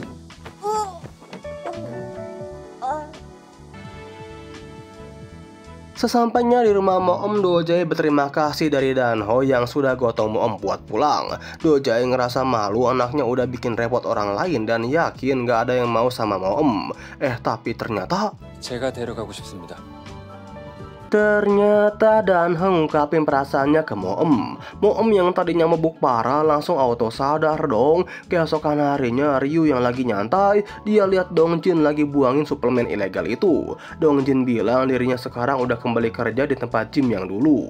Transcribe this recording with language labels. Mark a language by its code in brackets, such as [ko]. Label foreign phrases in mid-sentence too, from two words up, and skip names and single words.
[id] Sesampainya di rumah Moom, Do-jae berterima kasih dari Danho yang sudah gotong Moom buat pulang. Do-jae ngerasa malu anaknya udah bikin repot orang lain dan yakin gak ada yang mau sama Moom. Tapi ternyata [ko] 제가 데려가고 싶습니다. [id] Ternyata Danho ngungkapin perasaannya ke Moom. Moom yang tadinya mabuk parah langsung auto sadar dong. Keesokan harinya Ryu yang lagi nyantai, dia lihat Dongjin lagi buangin suplemen ilegal itu. Dongjin bilang dirinya sekarang udah kembali kerja di tempat gym yang dulu.